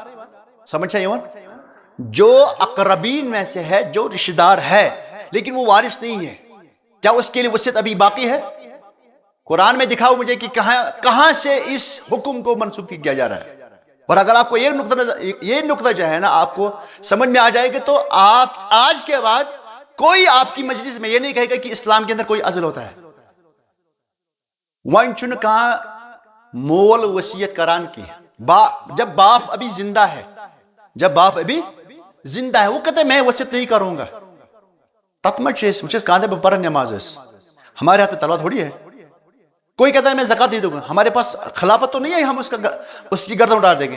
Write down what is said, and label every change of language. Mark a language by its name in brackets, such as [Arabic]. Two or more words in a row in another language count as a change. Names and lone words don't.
[Urdu] سمجھ چاہیے جو اقربین میں سے ہے، جو رشتہ دار ہے لیکن وہ وارث نہیں ہے، کیا اس کے لیے وصیت ابھی باقی ہے؟ قرآن میں دکھاؤ مجھے کہ کہاں سے اس حکم کو منسوخ کیا جا رہا ہے. اور اگر آپ کو یہ نقطہ جو ہے نا آپ کو سمجھ میں آ جائے گا، تو آپ آج کے بعد کوئی آپ کی مجلس میں یہ نہیں کہے گا کہ اسلام کے اندر کوئی عزل ہوتا ہے. [Kashmiri] وَن چھُنہٕ کانٛہہ مول وصیت کران [Urdu] کی جب باپ ابھی زندہ ہے، جب باپ ابھی زندہ ہے وہ کہتے ہیں میں وصیت نہیں کروں گا. [Kashmiri] تت مت [Urdu] کہاں بہ پڑھ نماز ہمارے ہاتھ میں تلوار تھوڑی ہے. کوئی کہتا ہے میں زکات دے دوں گا، ہمارے پاس خلافت تو نہیں ہے ہم اس کی گردن اٹھا دیں گے.